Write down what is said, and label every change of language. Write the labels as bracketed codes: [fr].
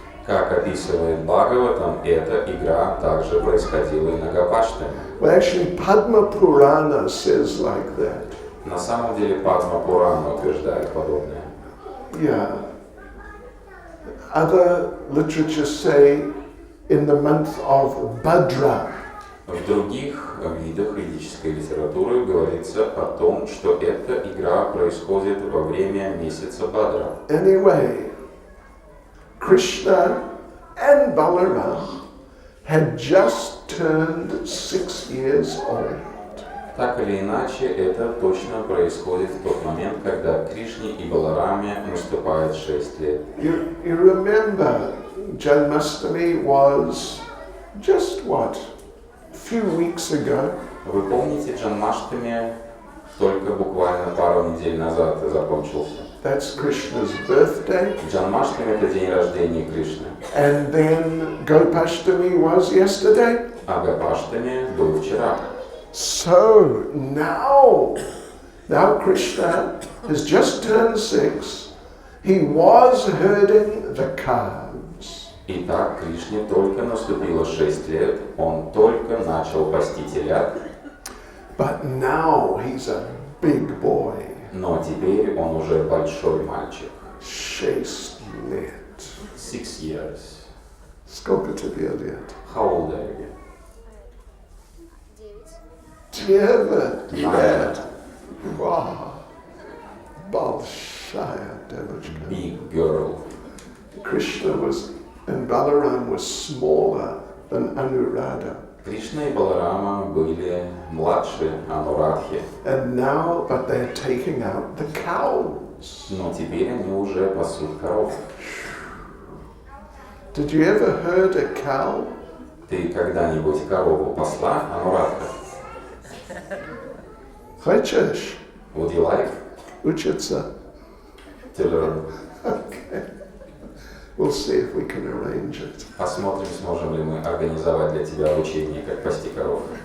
[ru] Как описывает Бхагаватам, эта игра также происходила и на Гопаштаме. [en] Well, actually, Padma Purana says like that. [ru] На самом деле Падма Пурана утверждает подобное. [en] Yeah. Other literatures say in the month of Bhadra. [ru] В других видах ведической литературы говорится о том, что эта игра происходит во время месяца Бадра. [en] Anyway, Krishna and Balaram had just turned 6 years old. [ru] Так или иначе, это точно происходит в тот момент, когда Кришне и Балараме наступает 6 лет. [en] You remember Janmashtami was just what? A few weeks ago. [ru] Вы помните, Джанмаштами только буквально пару недель назад закончился. [en] That's Krishna's birthday. [ru] Джанмаштами – это день рождения Кришны. [en] And then Gopashtami was yesterday. [ru] А Гопаштами был вчера. [en] So now Krishna has just turned 6. He was herding the calves. [ru] Итак, Кришне только наступило 6 лет, он только начал пасти телят. But now he's a big boy. Но теперь он уже большой мальчик. 6 лет. [en] 6 years. [ru] Сколько тебе лет? [en] How old are you? [ru] 9 лет. Wow. Большая девочка. [en] Big girl. Krishna and Balaram was smaller than Anuradha. [ru] Кришна и Баларама были младше Анурадхи. [en] And now, but they're taking out the cows. [ru] Но теперь они уже пасут коров. [en] Did you ever herd a cow? [ru] Ты когда-нибудь корову пасла, Анурадха? Хочешь? [en] Would you like [ru] Учиться? [en] to learn? Okay. We'll see if we can arrange it. [ru] Посмотрим, сможем ли мы организовать для тебя обучение, как пасти коров.